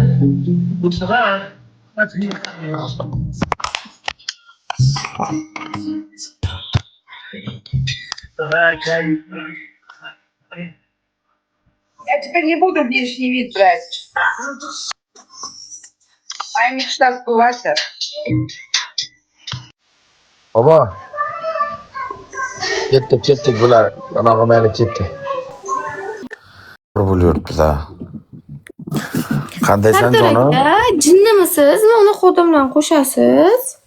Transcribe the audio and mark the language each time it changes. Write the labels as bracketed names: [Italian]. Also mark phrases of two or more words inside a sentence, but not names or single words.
[Russian] Я теперь не буду внешний вид брать. Моя мечта сбылась. [Uzbek] Baba. Ketdik bular. Anog'i mayli ketdi. Bo'lyapmiz ha. Qandaysan jonim? Jinnimisizmi? Uni xodim bilan qo'shasiz?